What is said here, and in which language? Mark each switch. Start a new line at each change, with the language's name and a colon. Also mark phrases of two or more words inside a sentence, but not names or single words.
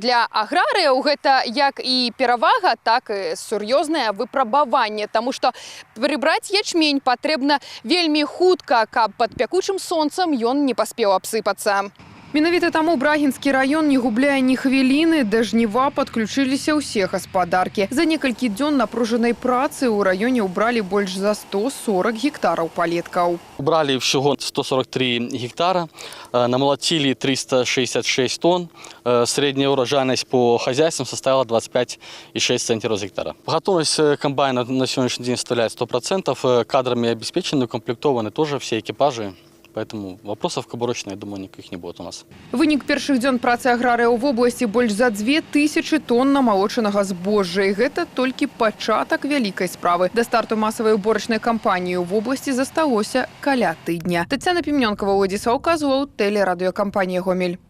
Belarusian: Для аграрыяў гэта як і перавага, так і сур'ёзнае выпрабаванне, таму што прыбраць ячмень патрэбна вельмі хутка, каб пад пякучым сонцам ён не паспеў абсыпацца. Менавіта таму Брагінскі раён не губляе ні хвіліны, да жніва падключыліся ўсе гаспадаркі. За некалькі дзён напружанай працы ў раёне ўбралі больш за 140 гектараў палеткаў.
Russian: Убрали всего 143 гектара, намолотили 366 тонн. Средняя урожайность по хозяйствам составила 25,6 центнеров с гектара. Готовность комбайна на сегодняшний день составляет 100%. Кадрами обеспечены, укомплектованы тоже все экипажи. Поэтому вопросов к уборочной, я думаю, никаких не будет у нас.
Belarusian: Вынік першых дзён працы аграрыяў в области больш за 2000 тонн намалочанага збожжа. І гэта толькі пачатак вялікай справы. Да старту масавай уборачнай кампаніі в области засталося каля тыдня. Тетяна Пімнёнкова, Владислав Козлов, телерадиокомпания «Гомель».